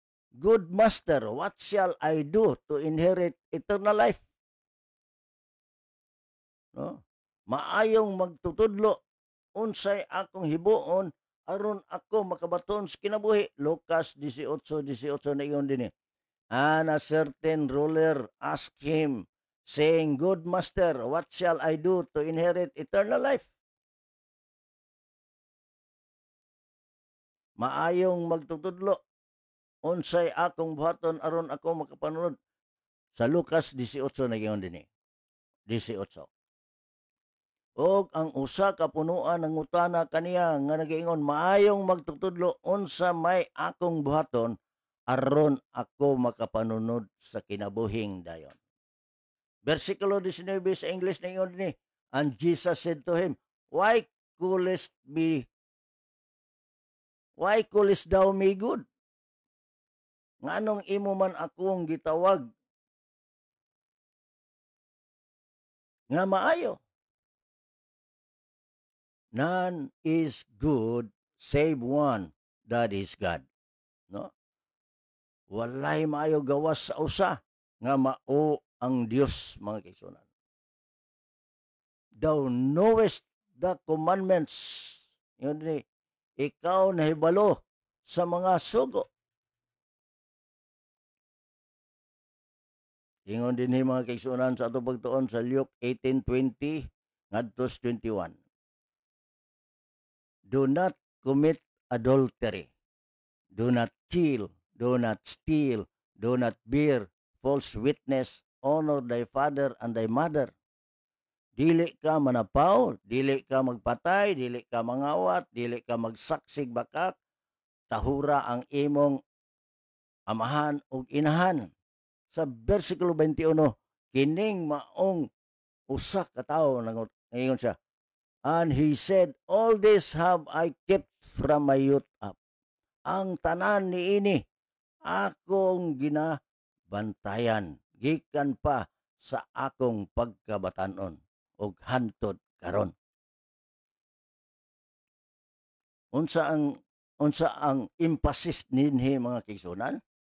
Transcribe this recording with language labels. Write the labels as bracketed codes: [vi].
[en] Good master, what shall I do to inherit eternal life? No? [ceb] Maayong magtutudlo unsay akong hibuon aron ako makabaton sa kinabuhi. Lucas 18:18 na iyon din. [en] And a certain ruler asked him, saying, Good master, what shall I do to inherit eternal life? [ceb] Maayong magtutudlo unsay akong buhaton aron ako makapanunod. Sa Lucas 18 na iyon din. 18. Og ang usa ka punuan ng utana kaniya nga nagaingon, maayong magtutudlo unsa may akong buhaton aron ako makapanunod sa kinabuhing dayon. Versikulo 19 sa English na ingon ni, [en] and Jesus said to him, Why callest thou me good? [ceb] Nganong imo man akong gitawag nga maayo? [en] None is good save one, that is God. No? [ceb] Walay maayo gawas sa usa nga mao ang Dios mga kaigsunan. [en] Thou knowest the commandments. [ceb] ikaw nahibalo sa mga sugo. Ingon din mga kaigsuonan sa ato pagtuon sa Luke 18:20 ngadto 21. [en] Do not commit adultery. Do not kill. Do not steal. Do not bear false witness. Honor thy father and thy mother. [ceb] Dili ka manapaw, dili ka magpatay, dili ka mangawat, dili ka magsaksig bakak, tahura ang imong amahan ug inahan. Sa versikulo 21, kining maong usa ka tawo nangon siya. [en] And he said, all this have I kept from my youth up. [ceb] Ang tanan niini akong ginabantayan gikan pa sa akong pagkabatanon og hantod karon. Unsa ang emphasis ninhi mga kaigsuonan?